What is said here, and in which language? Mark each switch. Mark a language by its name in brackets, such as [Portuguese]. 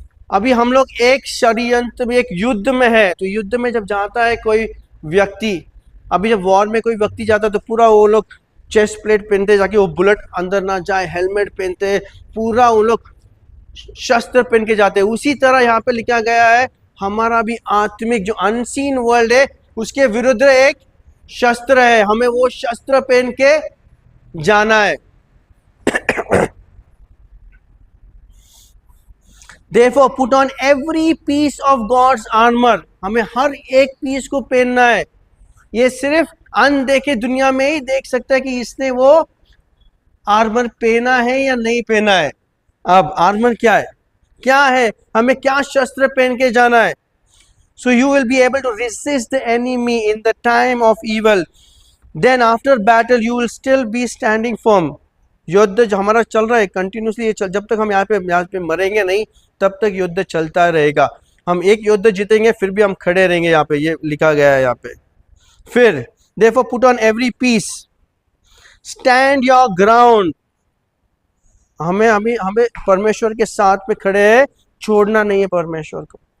[Hindi] अभी हम लोग एक षड्यंत्र में, एक युद्ध में है, तो युद्ध में जब जाता है कोई व्यक्ति, अभी जब वॉर में कोई व्यक्ति जाता है तो पूरा वो लोग चेस्ट प्लेट पहनते ताकि वो बुलेट अंदर ना जाए, हेलमेट पहनते, पूरा वो लोग शस्त्र पहन के जाते हैं। उसी तरह यहाँ पे लिखा गया है हमारा भी आत्मिक जो अनसीन वर्ल्ड है उसके विरुद्ध एक शस्त्र है, हमें वो शस्त्र पहन के जाना है। [English] Therefore put on every piece of God's armor, [Hindi] हमें हर एक पीस को पहनना है। ये सिर्फ अनदेखे दुनिया में ही देख सकता है कि इसने वो आर्मर पहना है या नहीं पहना है। अब आर्मर क्या है, क्या है, हमें क्या शस्त्र पहन के जाना है। [English] So you will be able to resist the enemy in the time of evil. Then after battle you will still be standing firm. [Hindi] युद्ध जो हमारा चल रहा है कंटिन्यूसली, जब तक हम यहाँ पे मरेंगे नहीं तब तक युद्ध चलता रहेगा। हम एक युद्ध जीतेंगे फिर भी हम खड़े रहेंगे, यहाँ पे ये लिखा गया है यहाँ पे। फिर [English] therefore put on every piece, stand your ground, [Hindi] हमें परमेश्वर के साथ में खड़े है, छोड़ना नहीं है परमेश्वर को।